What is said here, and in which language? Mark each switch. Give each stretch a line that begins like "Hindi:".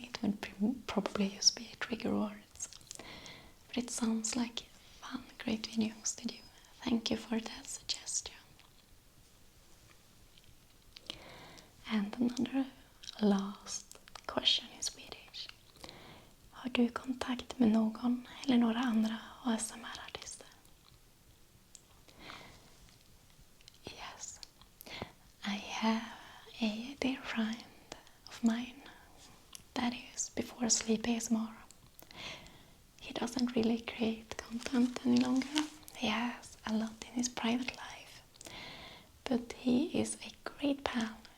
English: It would probably just be trigger words. But it sounds like fun, great videos to do. Thank you for that suggestion. And another last question in Swedish.
Swedish: Har du kontakt med någon eller några andra ASMR-artister?
English: Yes, I have a dear friend of mine that is Before Sleep ASMR. He doesn't really create content any longer. He has a lot in his private life, but he is a great pal.